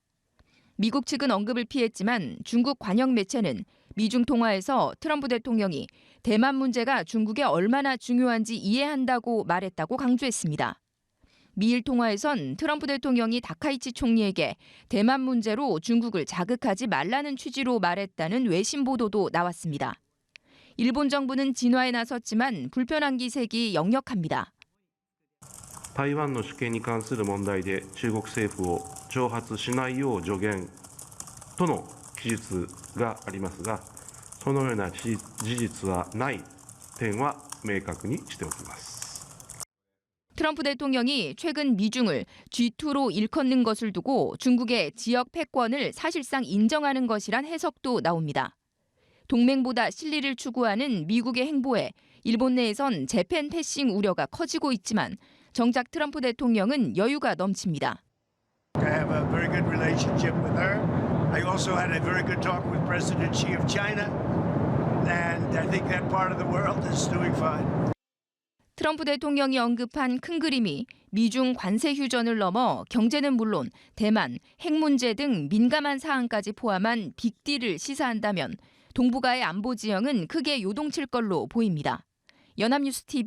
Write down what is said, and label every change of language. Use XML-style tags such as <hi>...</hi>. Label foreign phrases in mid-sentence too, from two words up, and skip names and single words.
<ko>미국 측은 언급을 피했지만 중국 관영 매체는 미중 통화에서 트럼프 대통령이 대만 문제가 중국에 얼마나 중요한지 이해한다고 말했다고 강조했습니다. 미일 통화에선 트럼프 대통령이 다카이치 총리에게 대만 문제로 중국을 자극하지 말라는 취지로 말했다는 외신 보도도 나왔습니다. 일본 정부는 진화에 나섰지만 불편한 기색이 역력합니다.</ko> <ja>台湾の主権に関する問題で中国政府を挑発しないよう助言との記述がありますが、そのような事実はない点は明確にしておきます。</ja> <ko>트럼프 대통령이 최근 미중을 G2로 일컫는 것을 두고 중국의 지역 패권을 사실상 인정하는 것이란 해석도 나옵니다. 동맹보다 실리를 추구하는 미국의 행보에 일본 내에선</ko> <en>Japan passing</en> <ko>우려가 커지고 있지만 정작 트럼프 대통령은 여유가 넘칩니다.</ko> <en>I have a very good relationship with her. I also had a very good talk with President Xi of China, and I think that part of the world is doing fine.</en> <ko>트럼프 대통령이 언급한 큰 그림이 미중 관세 휴전을 넘어 경제는 물론 대만, 핵 문제 등 민감한 사안까지 포함한 빅딜을 시사한다면 동북아의 안보 지형은 크게 요동칠 걸로 보입니다.</ko>